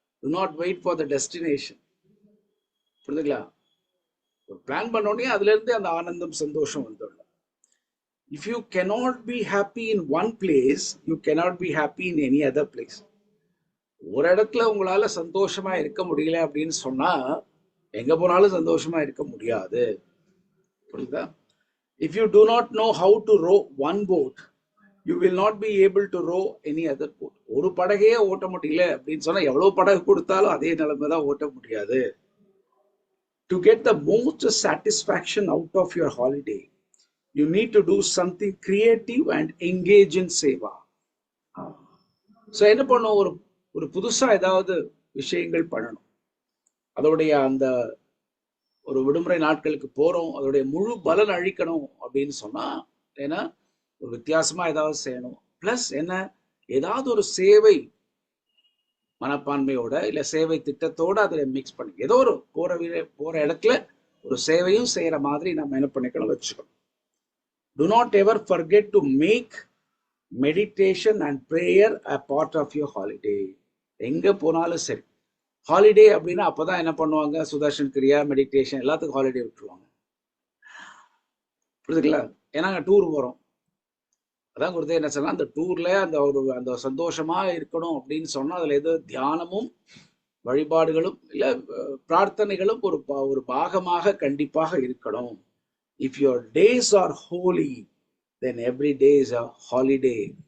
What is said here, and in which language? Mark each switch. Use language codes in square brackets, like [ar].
[en] Do not wait for the destination. [ta] புரியுதுங்களா? ஒரு plan பண்ண உடனே அதுல இருந்து அந்த ஆனந்தம் சந்தோஷம் வந்துடும். [en] If you cannot be happy in one place, you cannot be happy in any other place. [ta] ஒரு இடத்துல உங்களால சந்தோஷமா இருக்க முடியல அப்படின்னு சொன்னா எங்க போனாலும் சந்தோஷமா இருக்க முடியாது. புரியுதா? [en] If you do not know how to row one boat, you will not be able to row any other boat. [ta] ஒரு படகையே ஓட்ட முடியல அப்படின்னு சொன்னா எவ்வளவு படகு கொடுத்தாலும் அதே நிலைமை தான், ஓட்ட முடியாது. [en] To get the most satisfaction out of your holiday, you need to do something creative and engage in seva. [ta] So என்ன பண்ணும், ஒரு புதுசா ஏதாவது விஷயங்கள் பண்ணணும். அதோடைய அந்த ஒரு விடுமுறை நாட்களுக்கு போறோம், அதோடைய முழு பலன் அழிக்கணும் அப்படின்னு சொன்னா ஏன்னா ஒரு வித்தியாசமா ஏதாவது செய்யணும். பிளஸ் என்ன, ஏதாவது ஒரு சேவை மனப்பான்மையோட இல்ல சேவை திட்டத்தோட அதுல மிக்ஸ் பண்ணி ஏதோ ஒரு போற இடத்துல ஒரு சேவையும் செய்யற மாதிரி நம்ம என்ன பண்ணிக்கணும், வச்சுக்கணும். [en] Do not ever forget to make meditation and prayer a part of your holiday. [ta] எங்க போனாலும் சரி, ஹாலிடே அப்படின்னா அப்பதான் என்ன பண்ணுவாங்க, சுதர்ஷன் கிரியா, மெடிடேஷன் எல்லாத்துக்கும் ஹாலிடே விட்டுருவாங்க. புரியுதுங்களா? ஏன்னா டூர் போறோம், அதான் குருதேவ் என்ன சொன்னா, அந்த டூர்ல அந்த சந்தோஷமா இருக்கணும் அப்படின்னு சொன்னா அதுல ஏதோ தியானமும் வழிபாடுகளும் இல்ல பிரார்த்தனைகளும் ஒரு பாகமாக கண்டிப்பாக இருக்கணும். [en] If your days are holy, then every day is a holiday.